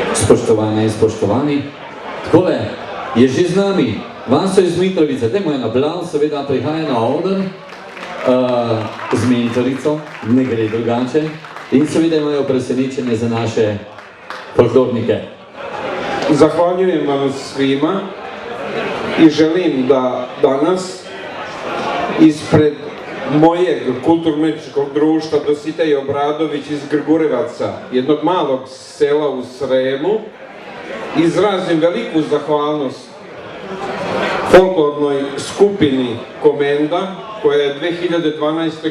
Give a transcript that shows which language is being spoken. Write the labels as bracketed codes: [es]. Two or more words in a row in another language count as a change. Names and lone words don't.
[sl] Spoštovane in spoštovani, takole je že z nami Vaso iz Mitrovice, dajmo en aplavz, seveda prihaja na oder z mentorico, ne gre drugače, in seveda imajo presenečenje za naše folklornike. [sr] Zahvaljujem vam svima i želim da danas ispred mojeg kulturno-umjetničkog društva Dositej Obradović iz Grgurevaca, jednog malog sela u Sremu, izrazim veliku zahvalnost folklornoj skupini Komenda, koja je 2012.